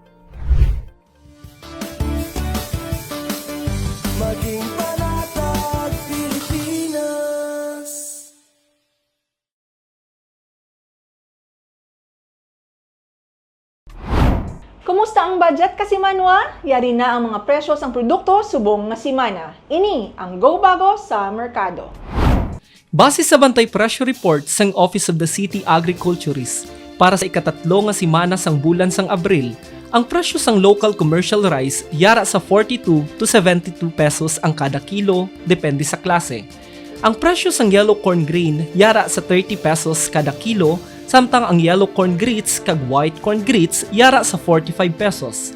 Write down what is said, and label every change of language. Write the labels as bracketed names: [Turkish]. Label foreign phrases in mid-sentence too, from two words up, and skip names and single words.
[Filipino] Maging panatag Pilipinas. [Hiligaynon] Kumusta ang budget kasimanwa? Yari na ang mga presyo sang produkto subong nga semana. Ini ang Go Bago sa merkado. Base sa Bantay Presyo Report sang Office of the City Agriculturist, para sa ikatatlo nga semana sang bulan sang Abril, ang presyo sang [English] local commercial rice [Hiligaynon] yara sa 42 to 72 pesos ang kada kilo, depende sa klase. Ang presyo sang [English] yellow corn grain [Hiligaynon] yara sa 30 pesos kada kilo, samtang ang [English] yellow corn grits [Hiligaynon] kag [English] white corn grits [Hiligaynon] yara sa 45 pesos.